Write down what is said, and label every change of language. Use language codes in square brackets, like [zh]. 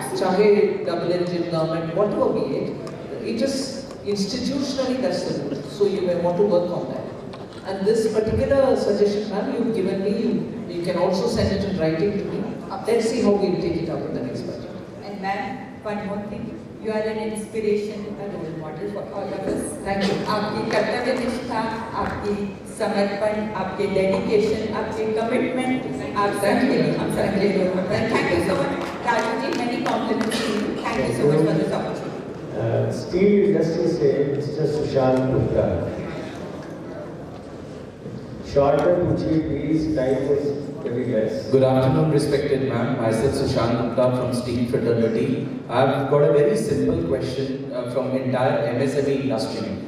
[en] Chahe double engine government, whatever be it, it just institutionally that's the rule. So you may want to work on that. And this particular suggestion, ma'am, you've given me, you can also send it in writing to me. Let's see how we'll take it up in the next budget. And ma'am, one more thing, you are an inspiration, a role model for all of us. Thank you. [hi] आपकी कर्तव्य निष्ठा, आपकी समर्पण, आपके dedication, आपके commitment, आप सबके लिए हम सबके लिए role model. [en] Thank you so much, Raju ji. Many compliments to you. Thank you so much for this opportunity. Steel industry से Mr. Sushant Gupta. Short [hi] में पूछिए [en] please, time is very less. Good afternoon, respected ma'am. Myself Sushant Gupta from Steel Fraternity. I've got a very simple question from entire MSME industry.